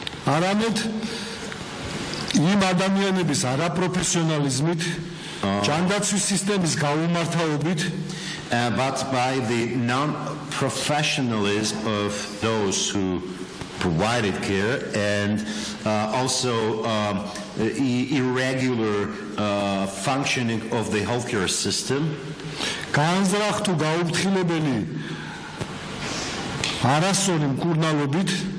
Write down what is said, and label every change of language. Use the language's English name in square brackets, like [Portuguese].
[Georgian] არამედ იმ ადამიანების არაპროფესიონალიზმით, ჯანდაცვის სისტემის გაუმართავობით, [English] but by the non-professionalism of those who provided care, and also irregular functioning of the healthcare system. [Georgian] განზრახ თუ გაუფრთხილებელი არასწორი მკურნალობით,